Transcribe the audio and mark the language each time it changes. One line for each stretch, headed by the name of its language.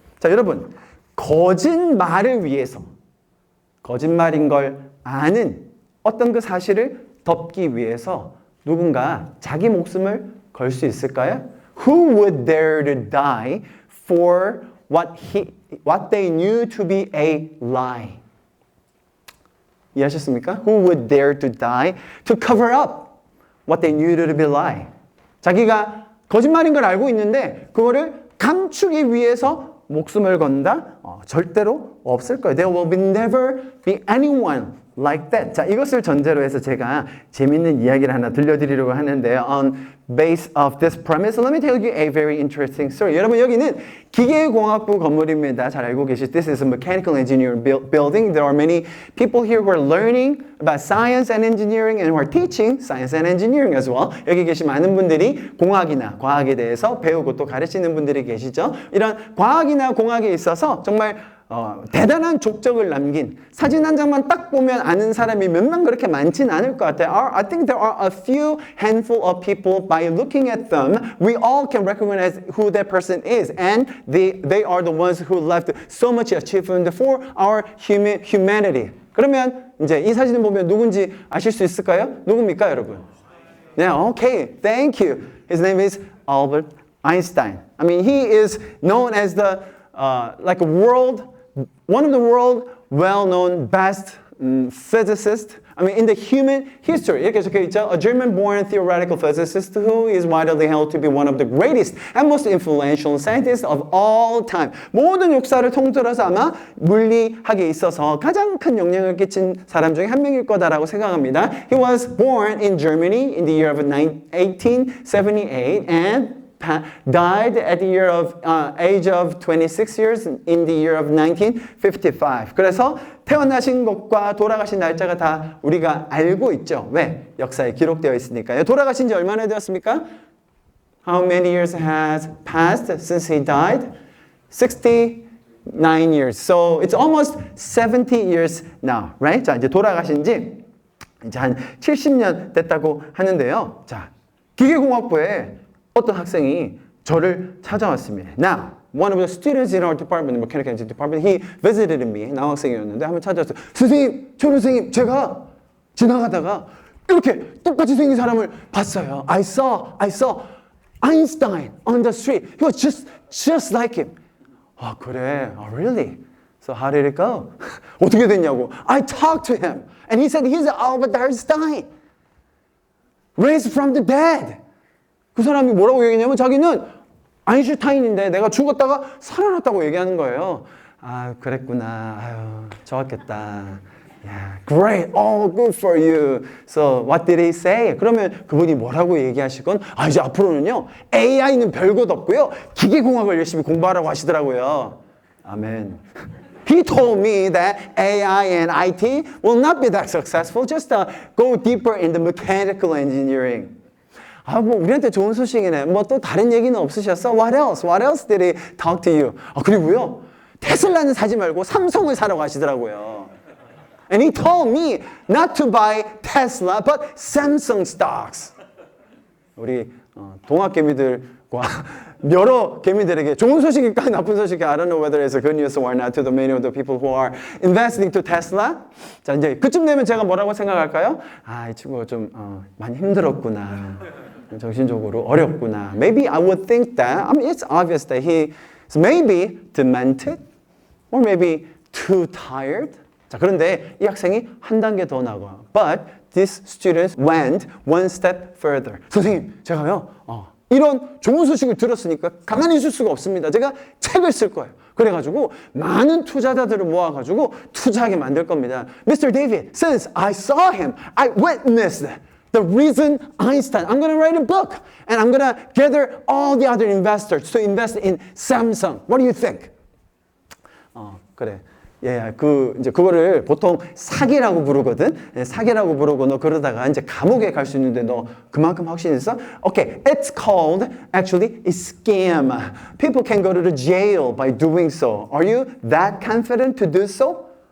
Korean: 자, 여러분, 거짓말을 위해서 거짓말인 걸 아는 어떤 그 사실을 덮기 위해서 누군가 자기 목숨을 걸 수 있을까요?
English: Who would dare to die for what they knew to be a lie?
Korean: 이해하셨습니까?
English: Who would dare to die to cover up what they knew to be a lie?
Korean: 자기가 거짓말인 걸 알고 있는데 그거를 감추기 위해서 목숨을 건다? 절대로 없을 거예요.
English: There will never be anyone like that.
Korean: 자, 이것을 전제로 해서 제가 재밌는 이야기를 하나 들려드리려고 하는데요.
English: On base of this premise, let me tell you a very interesting story.
Korean: 여러분, 여기는 기계공학부 건물입니다. 잘 알고 계시죠?
English: This is a mechanical engineering building. There are many people here who are learning about science and engineering and who are teaching science and engineering as well.
Korean: 여기 계신 많은 분들이 공학이나 과학에 대해서 배우고 또 가르치는 분들이 계시죠. 이런 과학이나 공학에 있어서 정말 대단한 족적을 남긴 사진 한 장만 딱 보면 아는 사람이 몇 명 그렇게 많진 않을 것 같아요.
English: I think there are a few handful of people by looking at them, we all can recognize who that person is, and they are the ones who left so much achievement for our humanity.
Korean: 그러면 이제 이 사진을 보면 누군지 아실 수 있을까요? 누굽니까, 여러분? 네,
English: okay, thank you. His name is Albert Einstein. I mean, he is known as the like one of the world well-known best physicists. I mean, in the human history,
Korean: 이렇게 적혀 있죠.
English: A German-born theoretical physicist who is widely held to be one of the greatest and most influential scientists of all time.
Korean: 모든 역사를 통틀어서 아마 물리학에 있어서 가장 큰 영향을 끼친 사람 중에 한 명일 거다라고 생각합니다.
English: He was born in Germany in the year of 1878 and died at the age of 26 years in the year of 1955.
Korean: 그래서 태어나신 것과 돌아가신 날짜가 다 우리가 알고 있죠. 왜? 역사에 기록되어 있으니까요. 돌아가신 지 얼마나 되었습니까?
English: How many years has passed since he died? 69 years. So it's almost 70 years now, right?
Korean: 자, 이제 돌아가신 지 이제 한 70년 됐다고 하는데요. 자, 기계공학부에 어떤 학생이 저를 찾아왔습니다.
English: Now, one of the students in our department, the mechanical engineering department, he visited me.
Korean: 남학생이었는데 한번 찾아왔어요. 선생님, 선생님, 제가 지나가다가 이렇게 똑같이 생긴 사람을 봤어요.
English: I saw Einstein on the street. He was just like him.
Korean: 아, 그래.
English: Oh, really? So how did it go?
Korean: 어떻게 됐냐고.
English: I talked to him. And he said he's Albert Einstein. Raised from the dead.
Korean: 그 사람이 뭐라고 얘기했냐면 자기는 아인슈타인인데 내가 죽었다가 살아났다고 얘기하는 거예요. 아, 그랬구나. 아유, 좋았겠다.
English: Yeah, great. Oh, good for you. So what did he say?
Korean: 그러면 그분이 뭐라고 얘기하시건 이제 앞으로는요. AI는 별것 없고요. 기계공학을 열심히 공부하라고 하시더라고요. 아멘.
English: He told me that AI and IT will not be that successful. Just go deeper in the mechanical engineering.
Korean: 뭐 우리한테 좋은 소식이네. 뭐 또 다른 얘기는 없으셨어?
English: What else? What else did he talk to you?
Korean: 그리고요. 테슬라는 사지 말고 삼성을 사라고 하시더라고요.
English: And he told me not to buy Tesla, but Samsung stocks.
Korean: 우리 동학개미들과 여러 개미들에게 좋은 소식일까 나쁜 소식일까
English: I don't know whether it's a good news or not to the many of the people who are investing to Tesla.
Korean: 자, 이제 그쯤 되면 제가 뭐라고 생각할까요? 이 친구가 좀 많이 힘들었구나. 정신적으로 어렵구나.
English: Maybe I would think that. I mean, it's obvious that he is maybe demented or maybe too tired.
Korean: 자, 그런데 이 학생이 한 단계 더 나가.
English: But these students went one step further.
Korean: 선생님, 제가요, 이런 좋은 소식을 들었으니까 가만히 있을 수가 없습니다. 제가 책을 쓸 거예요. 그래가지고 많은 투자자들을 모아가지고 투자하게 만들 겁니다.
English: Mr. David, since I saw him, I witnessed the reason Einstein. I'm going to write a book and I'm going to gather all the other investors to invest in Samsung. What do you think?
Korean: 그래. 예, 이제 그거를 보통 사기라고 부르거든. 사기라고 부르고 너 그러다가 이제 감옥에 갈 수 있는데 너 그만큼 확신 있어?
English: Okay, it's called actually a scam. People can go to the jail by doing so. Are you that confident to do so?